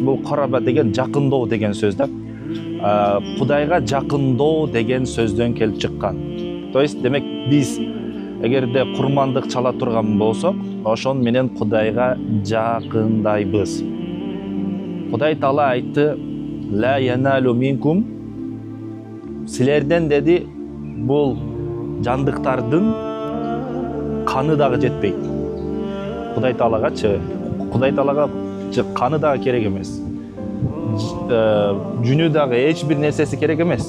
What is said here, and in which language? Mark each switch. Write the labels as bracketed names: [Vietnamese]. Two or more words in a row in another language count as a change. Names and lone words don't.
[Kyrgyz] Бул караба деген жакындоо деген сөз да. Кудайга жакындоо деген сөздөн келип чыккан. То есть демек биз эгерде курмандык чала турган болсок, ошон менен Кудайга жакындайбыз. Кудай Таала айтты: [Arabic] "لا ينالو منكم", [Kyrgyz] силерден деди, бул жандыктардын каны дагы жетпейт. Кудай Таалagачы, Кудай Таалага каны дагы керек эмес. Жүнү дагы эч бир нерсеси керек эмес.